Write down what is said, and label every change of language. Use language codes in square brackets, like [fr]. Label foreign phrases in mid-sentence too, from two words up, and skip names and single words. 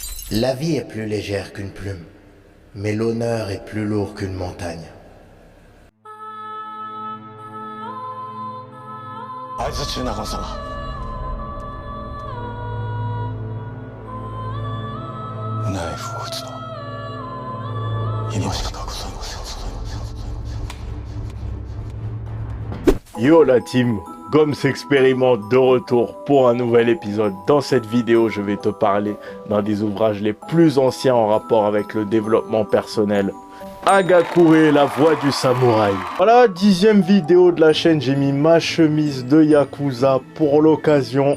[fr] La vie est plus légère qu'une plume, mais l'honneur est plus lourd qu'une montagne. [ja] 会津中納言様、ナイフを撃つのは今しかございません。 [fr] Yo la team, Goms expérimente de retour pour un nouvel épisode. Dans cette vidéo, je vais te parler d'un des ouvrages les plus anciens en rapport avec le développement personnel. Hagakure, la voix du samouraï. Voilà, 10e vidéo de la chaîne, j'ai mis ma chemise de Yakuza pour l'occasion.